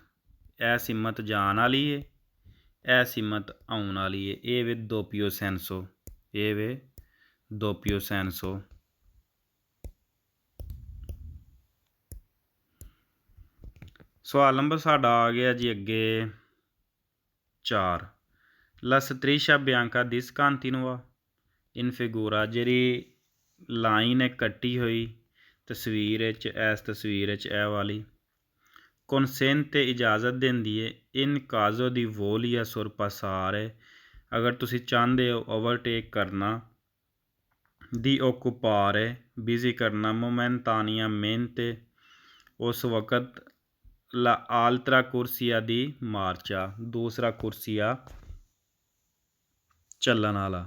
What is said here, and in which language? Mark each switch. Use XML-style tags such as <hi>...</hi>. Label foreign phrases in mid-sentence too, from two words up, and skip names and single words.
<pa>ਇਹ ਸੀਮਤ ਜਾਣ ਵਾਲੀ ਹੈ, ਇਹ ਸੀਮਤ ਆਉਣ ਵਾਲੀ ਹੈ। ਇਹ ਵੇ</pa> <it>doppio senso,</it> <pa>ਇਹ ਵੇ</pa> <it>doppio senso.</it> <pa>ਸਵਾਲ ਨੰਬਰ ਸਾਡਾ ਆ ਗਿਆ ਜੀ ਅੱਗੇ 4।</pa> <it>ਲਾ striscia bianca discontinua in figura।</it> <pa>ਜਿਹੜੀ ਲਾਈਨ ਹੈ ਕੱਟੀ ਹੋਈ ਤਸਵੀਰ ਵਿੱਚ, ਇਸ ਤਸਵੀਰ ਵਿੱਚ ਇਹ ਵਾਲੀ consente ਇਜਾਜ਼ਤ ਦਿੰਦੀ ਹੈ</pa> <it>in caso di voglia sorpassare.</it> <pa>ਅਗਰ ਤੁਸੀਂ ਚਾਹੁੰਦੇ ਹੋ ਓਵਰਟੇਕ ਕਰਨਾ,</pa> <it>di occupare</it> <pa>ਬਿਜ਼ੀ ਕਰਨਾ, momentaneamente ਉਸ ਵਕਤ,</pa> <it>l'altra corsia di marcia</it> <pa>ਦੂਸਰਾ ਕੁਰਸੀਆ ਚੱਲਣ ਵਾਲਾ।</pa>